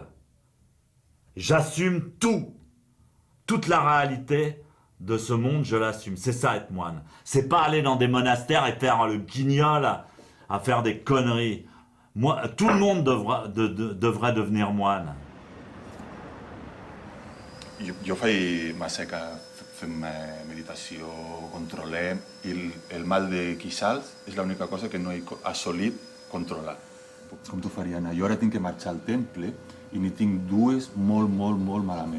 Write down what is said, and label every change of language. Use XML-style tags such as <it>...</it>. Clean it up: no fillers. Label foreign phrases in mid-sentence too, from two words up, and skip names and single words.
<fr>J'assume tout. Toute la réalité de ce monde, je l'assume. C'est ça, être moine. C'est pas aller dans des monastères et faire le guignol à faire des conneries. Moi, tout le monde devrait devenir moine.</fr> <ca>Jo faig massa que fem meditació, controlem, i el mal de quixals és l'única cosa que no he assolit controlar. Com t'ho faria anar? Jo ara tinc que marxar al temple i n'hi tinc dues molt malament.</ca>